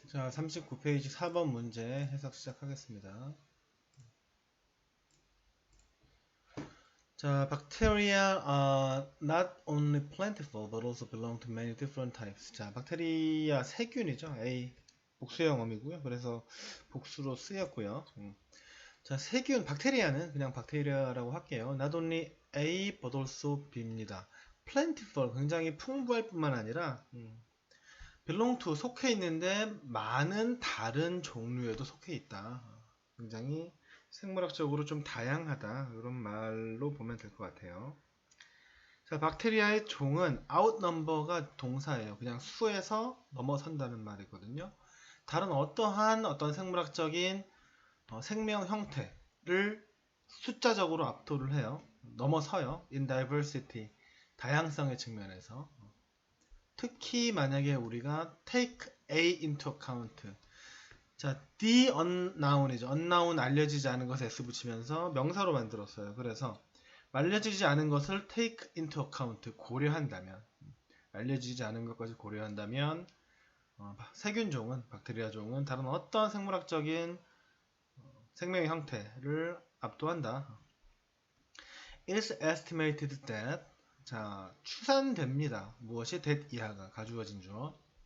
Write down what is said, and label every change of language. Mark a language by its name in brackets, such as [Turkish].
[Korean] 자, 39페이지 4번 문제 해석 시작하겠습니다. [English] 자, bacteria are not only plentiful but also belong to many different types. [Korean] 자, 박테리아 세균이죠. A 복수형어이고요. 그래서 복수로 쓰였고요. 자, 세균, 박테리아는 그냥 박테리아라고 할게요. [English] Not only A but also B입니다. [Korean] plentiful, 굉장히 풍부할 뿐만 아니라 belong to, 속해 있는데 많은 다른 종류에도 속해 있다. 굉장히 생물학적으로 좀 다양하다. 이런 말로 보면 될 것 같아요. 자, 박테리아의 종은 outnumber가 동사예요. 그냥 수에서 넘어선다는 말이거든요. 다른 어떤 생물학적인 생명 형태를 숫자적으로 압도를 해요. 넘어서요. in diversity, 다양성의 측면에서. 특히 만약에 우리가 take A into account, 자, the unknown이죠. unknown, 알려지지 않은 것에 s 붙이면서 명사로 만들었어요. 그래서 알려지지 않은 것을 take into account, 고려한다면, 알려지지 않은 것까지 고려한다면 세균종은, 박테리아 종은 다른 어떤 생물학적인 생명의 형태를 압도한다. [English] It is estimated that, [Korean] 자, 추산됩니다. 무엇이 that 이하가 가주어진 주어.